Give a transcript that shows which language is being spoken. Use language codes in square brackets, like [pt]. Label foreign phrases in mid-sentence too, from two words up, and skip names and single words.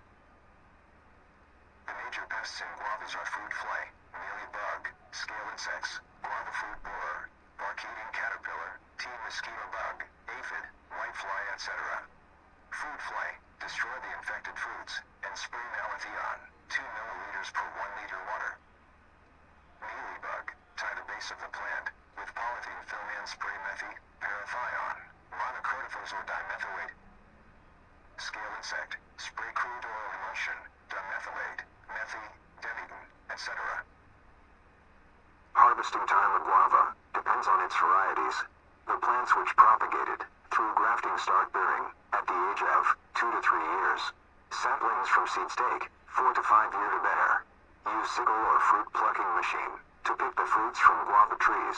[en] The major pests in guavas are fruit fly, mealybug, scale insects, guava fruit borer, bark-eating caterpillar, tea mosquito bug, aphid, whitefly, etc. Fruit fly, destroy the infected fruits, and spray malathion, 2 milliliters per 1 liter water. Mealybug, tie the base of the plant with polythene film and spray methy, parathion, monocrotophos or dimethylate. Scale insect, spray crude oil emulsion, dimethylate, methy, devitin, etc. Harvesting time of guava depends on its varieties. The plants which propagated through grafting start bearing at the age of 2 to 3 years. Saplings from seeds take 4 to 5 years to bear. Use sickle or fruit plucking machine to pick the fruits from guava trees.